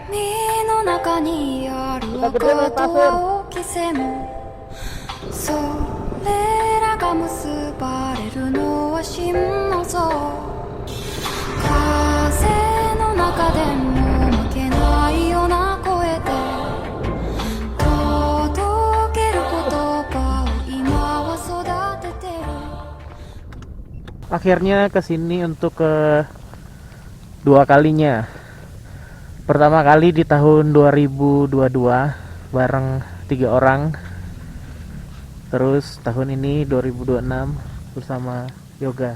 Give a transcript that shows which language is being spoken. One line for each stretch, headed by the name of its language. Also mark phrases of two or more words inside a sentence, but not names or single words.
Japanese: の中にある赤と青き線それらが結ばれるのは真の像風の中でも負けないような声で届ける言葉を今は育ててる
Indonesian: Akhirnya kesini untuk kedua kalinya. Pertama kali di tahun 2022 bareng 3 orang. Terus tahun ini 2026 bersama Yoga.